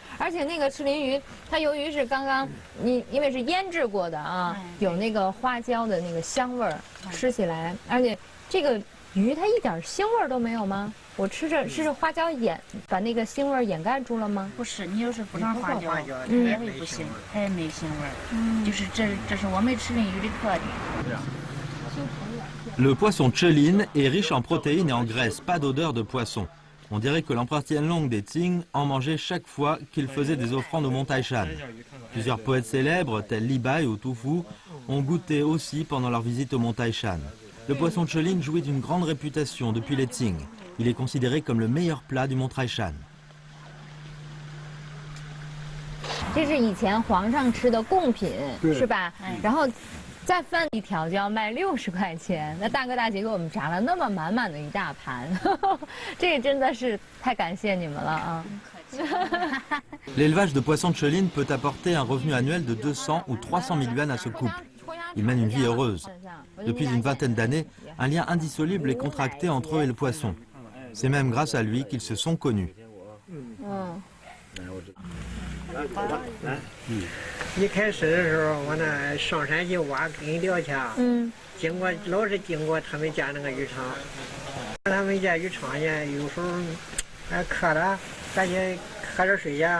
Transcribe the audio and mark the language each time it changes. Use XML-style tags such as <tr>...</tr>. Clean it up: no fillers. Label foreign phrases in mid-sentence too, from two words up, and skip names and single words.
<zh>而且那个赤鳞鱼，它由于是刚刚因为是腌制过的有那个花椒的那个香味儿，吃起来，而且这个鱼它一点腥味儿都没有吗？我吃着是花椒把那个腥味掩盖住了吗？不是，你要是不上花椒，也会不行，它也没腥味。就是这是我们赤鳞鱼的特点。</zh> <fr>Le poisson chéline est riche en protéines et en graisse, pas d'odeur de poisson. On dirait que l'empereur Tianlong des Qing en mangeait chaque fois qu'il faisait des offrandes au mont Taishan. Plusieurs poètes célèbres, tels Li Bai ou Tu Fu, ont goûté aussi pendant leur visite au mont Taishan. Le poisson chéline jouit d'une grande réputation depuis les Qing. Il est considéré comme le meilleur plat du mont Taishan.</fr> <zh>这是以前皇上吃的贡品，是吧？然后再翻一条就要卖60块钱。那大哥大姐给我们炸了那么满满的一大盘，这个真的是太感谢你们了啊！</zh> <fr>L'élevage de poissons de Cheline peut apporter un revenu annuel de 200 ou 300 000 yuan à ce couple. Ils mènent une vie heureuse. Depuis une vingtaine d'années, un lien indissoluble est contracté entre eux et le poisson. C'est même grâce à lui qu'ils se sont connus.</fr> <zh>一开始的时候，我那上山去挖根钓去，老是经过他们家那个渔场，他们家渔场呢，有时候渴了，咱去喝点水呀。</zh>